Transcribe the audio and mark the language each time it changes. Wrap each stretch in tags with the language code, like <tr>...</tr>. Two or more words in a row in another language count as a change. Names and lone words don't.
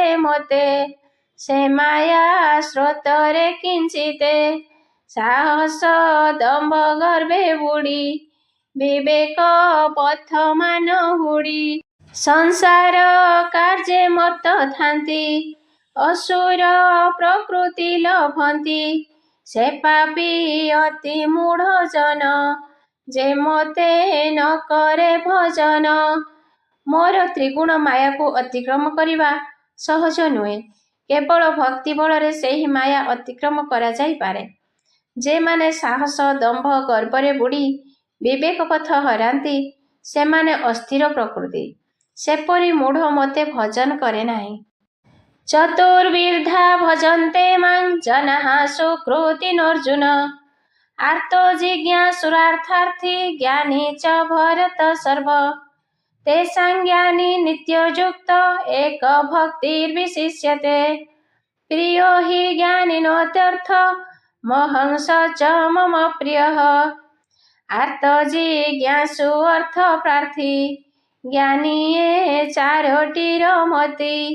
<or>ମୋତେ ସେ ମାୟା ସ୍ରୋତରେ କିଞ୍ଚିତେ ସାହସ ଦମ୍ଭ ଗର୍ଭେ ବୁଡ଼ି ବିବେକ ପଥ ମାନ ହୁଡ଼ି ସଂସାର କାର୍ଯ୍ୟେ ମତ ଥାନ୍ତି ଅସୁର ପ୍ରକୃତି ଲଭନ୍ତି ସେ ପାପୀ ଅତି ମୂଢ଼ ଜନ ଯେ ମୋତେ ନ କରେ ଭଜନ। ମୋର ତ୍ରିଗୁଣ ମାୟା କୋ ଅତିକ୍ରମ କରିବା ସହଜ ନୁହେ କେବଳ ଭକ୍ତି बଳରେ ସେହି ମାୟା ଅତିକ୍ରମ କରାଯାଇପାରେ। ଯେମାନେ ସାହସ ଦମ୍ଭ ଗର୍ବରେ ବୁଡ଼ି ବିବେକ ପଥ ହରାନ୍ତି ସେମାନେ ଅସ୍ଥିର ପ୍ରକୃତି ସେପରି ମୂଢ଼ ମୋତେ ଭଜନ କରେ ନାହିଁ।</or> <sa>ଚତୁର୍ବିଧା ଭଜନ୍ତେ ମାଂ ଜନାଃ ସୁକୃତିନୋର୍ଜୁନ ଆର୍ତ ଜିଜ୍ଞାସୁରାର୍ଥାର୍ଥୀ ଜ୍ଞାନୀ च ଭରତ ସର୍ବ तेषां ज्ञानी नित्ययुक्त एक भक्तिर्विशिष्यते प्रियो हि ज्ञानिनोत्यर्थ महंस च मम प्रियः आर्त जिज्ञासु अर्थ प्रार्थी ज्ञानी</sa> <or>ଯେ ଚାରୋଟିର ମତି</or>